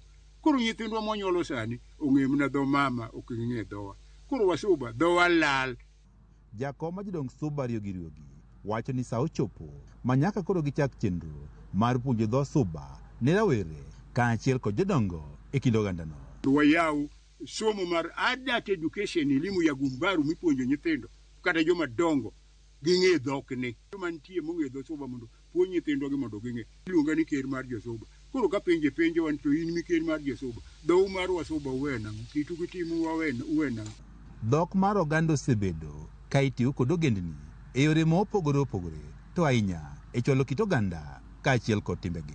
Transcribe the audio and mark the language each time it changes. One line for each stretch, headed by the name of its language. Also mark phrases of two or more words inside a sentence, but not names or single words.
Luo (Kenya and Tanzania): Koro nyithindwa monyuolo sani ong'e mana dho mama ok ng'e dhowa. Koro wasuba dhowa lal. Jakom ma jodong Suba Riogi wacho ni sa ochopo ma nyaka koro gichak chenro mar puonjo dho Suba ne rawere ka achiel kod jodongo e kind ogandano. Wayaw somo mar
English: adult education,
Swahili: elimu ya gumbaru
Luo (Kenya and Tanzania): mipuonjo nyithindo kata joma dongo ging'e dhok ni. Joma nitie mong'e dho Suba mondo puonj nyithindwa gi mondo ging'e. Iluonga ni ker mar Josuba. Koro ka penjo wan to in mi ker mar Josuba. Dhou mar Wasuba uwena kitu gitimu uwena. Dhok mar oganda osebedo ka itiyo kod ogendni e yore mopogore opogore to ahinya e cholo kit oganda ka achiel kod timbegi.